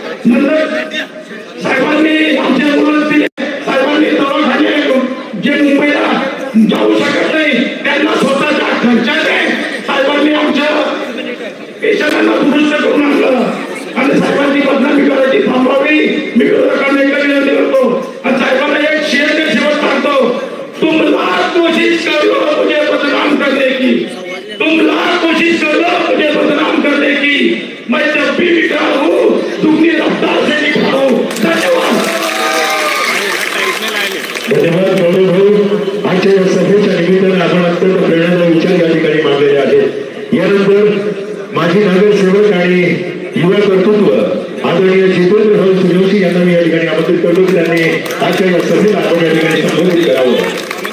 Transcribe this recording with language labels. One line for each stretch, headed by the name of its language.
Marathi: नंतर साहेबांनी आमच्या मुलांनी साहेबांनी दवाखाने जे मुंबईला जाऊ शकत नाही त्यांना स्वतःच्या खर्चाने साहेबांनी आमच्या पेशंटांना दुरुस्त करून आणलं। आणि साहेबांची बदनामी करायची थांबवावी मी विरोधकांना एकदा विनंती करतो। आणि साहेबांना एक शेवट सांगतो,
Hindi: तुम लाख कोशिश कर लो मुझे बदनाम करने की, तुम लाख कोशिश कर लो मुझे बदनाम करने की, मैं जब भी बिखरा हूँ दुगनी रफ्तार से बिखरा हूँ।
Marathi: धन्यवाद। धन्यवाद गौरव भाऊ। आजच्या या सभेच्या निमित्ताने आपण अत्यंत प्रेरणादायी विचार या ठिकाणी मांडलेले आहेत। यानंतर माजी नगरसेवक आणि युवा कर्तृत्व आदरणीय जितेंद्र भाऊ सूर्यवंशी यांना मी या ठिकाणी आमंत्रित करतो की त्यांनी आजच्या या सभेला आपण या ठिकाणी संबोधित करावं।